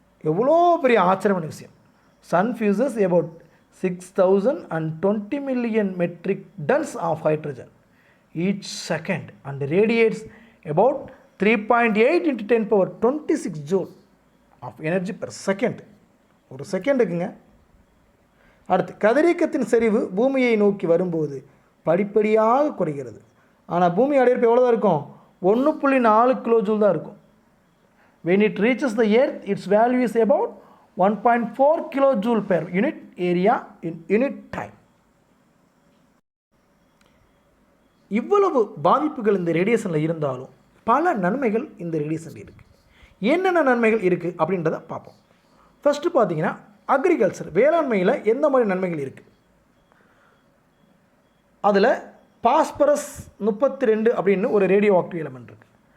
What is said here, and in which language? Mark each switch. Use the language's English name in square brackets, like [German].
[Tamil] எவ்வளோ பெரிய ஆச்சரியமான விஷயம். [English] Sun fuses about 6020 million metric tons of hydrogen each second and radiates about 3.8 × 10⁻26 joule of energy per second. [Tamil] ஒரு செகண்டுக்குங்க. அடுத்து கதிரியக்கத்தின் செறிவு பூமியை நோக்கி வரும்போது படிப்படியாக குறைகிறது. ஆனால் பூமி அடையிறப்ப எவ்வளோ தான் இருக்கும்? 1.4 கிலோ ஜூல் தான் இருக்கும். [English] When it reaches the earth, its value is about 1.4 kilojoule per unit area in unit time. [Tamil] இவ்வளவு பாதிப்புகள் இந்த ரேடியேஷனில் இருந்தாலும் பல நன்மைகள் இந்த ரேடியேஷனில் இருக்குது. என்னென்ன நன்மைகள் இருக்குது அப்படின்றத பார்ப்போம். ஃபஸ்ட்டு பார்த்தீங்கன்னா அக்ரிகல்ச்சர், வேளாண்மையில் எந்த மாதிரி நன்மைகள் இருக்குது. அதில் பாஸ்பரஸ் 32 அப்படின்னு ஒரு ரேடியோ ஆக்டிவ் எலமெண்ட் இருக்குது.